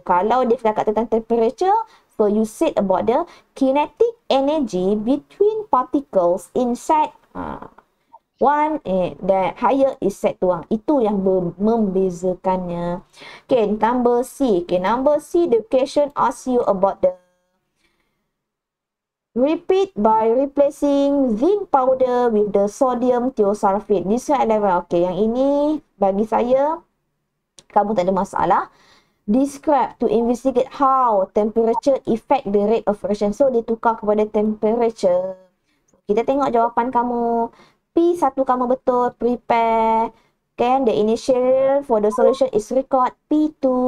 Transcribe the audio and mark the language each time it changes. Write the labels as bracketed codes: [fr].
[ms] Kalau dia cakap tentang temperature, [en] so you said about the kinetic energy between particles inside one that higher is set 1. [ms] Itu yang membezakannya. [en] Okay, number C. Okay, number C, the question asks you about the repeat by replacing zinc powder with the sodium thiosulfate. This one level. [ms] Okay, yang ini bagi saya kamu tak ada masalah. [en] Describe to investigate how temperature affect the rate of reaction. [ms] So, dia tukar kepada temperature. Kita tengok jawapan kamu. P1 kamu betul. Prepare. [en] Okay, the initial for the solution is record. P2.